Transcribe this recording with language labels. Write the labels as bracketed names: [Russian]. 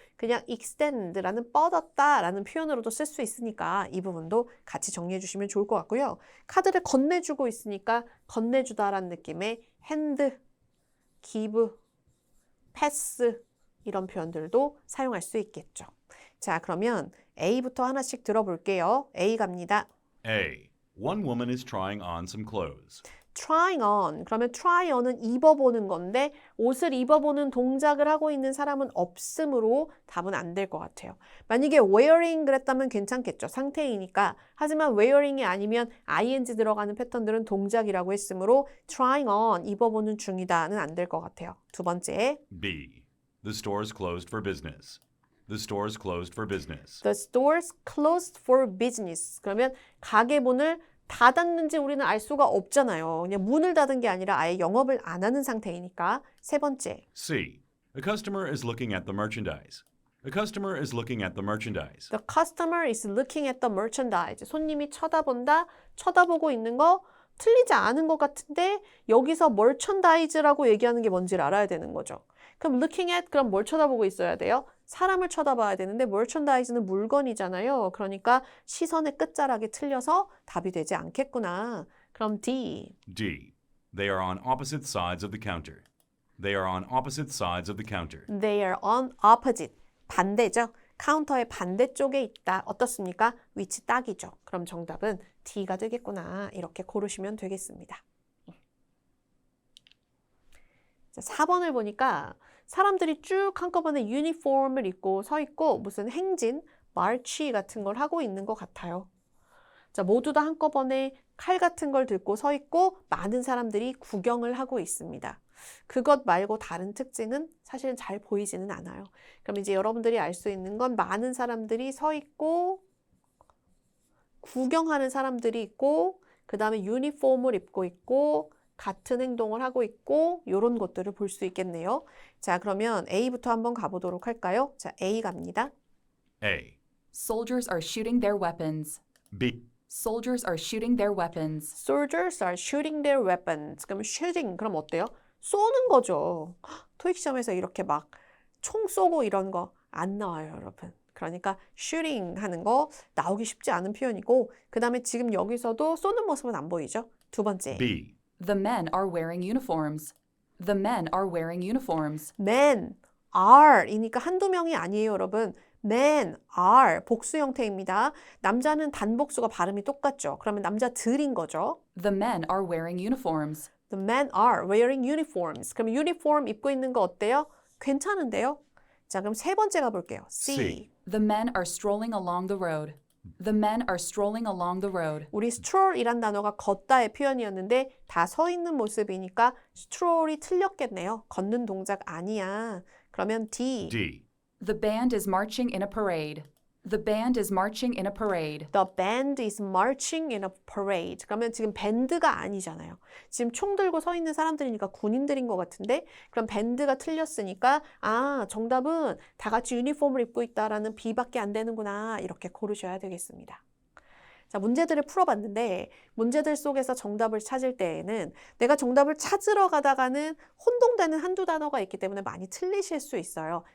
[Korean] 그냥 extend라는 뻗었다라는 표현으로도 쓸 수 있으니까 이 부분도 같이 정리해 주시면 좋을 것 같고요. 카드를 건네주고 있으니까 건네주다라는 느낌의 hand, give, pass 이런 표현들도 사용할 수 있겠죠. 자, 그러면 A부터 하나씩 들어볼게요. A 갑니다. A. [English] One woman is trying on some clothes. trying on. [Korean] 그러면 try on은 입어보는 건데 옷을 입어보는 동작을 하고 있는 사람은 없으므로 답은 안 될 것 같아요. 만약에 wearing 그랬다면 괜찮겠죠. 상태이니까. 하지만 wearing이 아니면 ing 들어가는 패턴들은 동작이라고 했으므로 trying on, 입어보는 중이다는 안 될 것 같아요. 두 번째. B. [English] The store is closed for business. The store is closed for business. The stores closed for business. [Korean] 그러면 가게 문을 닫았는지 우리는 알 수가 없잖아요. 그냥 문을 닫은 게 아니라 아예 영업을 안 하는 상태이니까. 세 번째. C. [English] A customer is looking at the merchandise. A customer is looking at the merchandise. The customer is looking at the merchandise. [Korean] 손님이 쳐다본다, 쳐다보고 있는 거 틀리지 않은 것 같은데 여기서 merchandise라고 얘기하는 게 뭔지를 알아야 되는 거죠. 그럼 looking at 그럼 뭘 쳐다보고 있어야 돼요? 사람을 쳐다봐야 되는데 merchandise는 물건이잖아요. 그러니까 시선의 끝자락이 틀려서 답이 되지 않겠구나. 그럼 D. D. [English] They are on opposite sides of the counter. They are on opposite sides of the counter. They are on opposite. [Korean] 반대죠. 카운터의 반대쪽에 있다. 어떻습니까? 위치 딱이죠. 그럼 정답은 D가 되겠구나. 이렇게 고르시면 되겠습니다. 자, 4번을 보니까 사람들이 쭉 한꺼번에 유니폼을 입고 서 있고 무슨 행진, 마치 같은 걸 하고 있는 것 같아요. 자, 모두 다 한꺼번에 칼 같은 걸 들고 서 있고 많은 사람들이 구경을 하고 있습니다. 그것 말고 다른 특징은 사실은 잘 보이지는 않아요. 그럼 이제 여러분들이 알 수 있는 건 많은 사람들이 서 있고 구경하는 사람들이 있고 그 다음에 유니폼을 입고 있고 같은 행동을 하고 있고 이런 것들을 볼 수 있겠네요. 자, 그러면 A부터 한번 가보도록 할까요? 자, A 갑니다. A. [English] Soldiers are shooting their weapons. B. Soldiers are shooting their weapons. Soldiers are shooting their weapons. [Korean] 그럼 shooting 그럼 어때요? 쏘는 거죠. 토익 시험에서 이렇게 막 총 쏘고 이런 거 안 나와요, 여러분. 그러니까 shooting 하는 거 나오기 쉽지 않은 표현이고 그 다음에 지금 여기서도 쏘는 모습은 안 보이죠? 두 번째. B. [English] The men are wearing uniforms. The men are wearing uniforms. [Korean] men are 이니까 한두 명이 아니에요, 여러분. men are 복수 형태입니다. 남자는 단복수가 발음이 똑같죠. 그러면 남자들인 거죠. [English] The men are wearing uniforms. The men are wearing uniforms. [Korean] 그럼 유니폼 입고 있는 거 어때요? 괜찮은데요? 자, 그럼 세 번째 가볼게요. C. C. [English] The men are strolling along the road. The men are strolling along the road. [Korean] 우리 stroll이란 단어가 걷다의 표현이었는데 다 서 있는 모습이니까 stroll이 틀렸겠네요. 걷는 동작 아니야. 그러면 D. D. [English] The band is marching in a parade. The band is marching in a parade. The band is marching in a parade. [Korean] 그러면 지금 밴드가 아니잖아요. 지금 총 들고 서 있는 사람들이니까 군인들인 것 같은데 그럼 밴드가 틀렸으니까 아, 정답은 다 같이 유니폼을 입고 있다라는 B밖에 안 되는구나. 이렇게 고르셔야 되겠습니다. 자, 문제들을 풀어봤는데 문제들 속에서 정답을 찾을 때에는 내가 정답을 찾으러 가다가는 혼동되는 한두 단어가 있기 때문에 많이 틀리실 수 있어요.